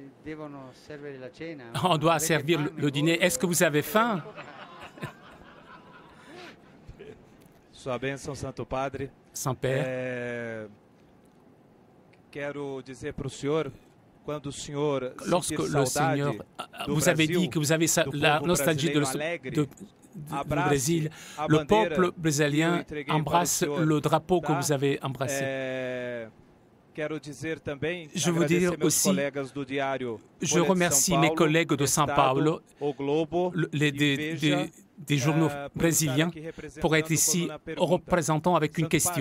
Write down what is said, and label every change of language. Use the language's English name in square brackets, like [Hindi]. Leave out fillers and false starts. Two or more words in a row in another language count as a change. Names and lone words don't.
[French] on doit servir le dîner. Est-ce que vous avez faim? [Portuguese] Sua bênção, Santo Padre. [French] Saint-Père. [Portuguese] Quero dizer para o senhor, quando o senhor [French] lorsque le Seigneur vous avez dit que vous avez la nostalgie du Brésil, le peuple brésilien embrasse le drapeau que vous avez embrassé. Je veux dire aussi, je remercie mes collègues de São Paulo, des journaux brésiliens, pour être ici représentant avec une question.